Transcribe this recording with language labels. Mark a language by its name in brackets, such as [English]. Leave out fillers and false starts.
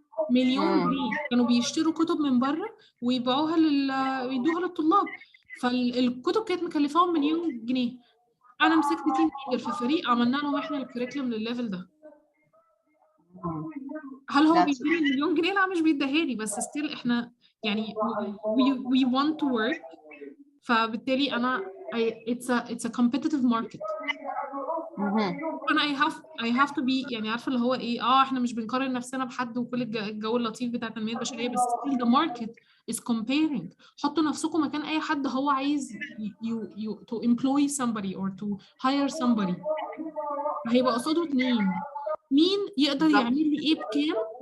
[Arabic] مليون جنيه كانوا بيشتروا كتب من بره ويبيعوها ويدوها للطلاب. فالكتب كانت مكلفاهم مليون جنيه. انا مسكت تيم ليدر في فريق عملنا لهم احنا الكريكولم للليفل ده. هل هو بيديني مليون جنيه؟ لا مش بيديهالي، بس ستيل احنا يعني [English] we want to work. فبالتالي انا it's a competitive market. [Arabic] انا [English] I have to be [Arabic] يعني عارفه اللي هو ايه، احنا مش بنقارن نفسنا بحد وكل الجو اللطيف بتاع التنميه البشريه، بس [English] still the market is comparing. [Arabic] حطوا نفسكم مكان اي حد هو عايز [English] to employ somebody or to hire somebody، [Arabic] هيبقى قصاده اتنين، مين يقدر يعمل لي ايه بكام.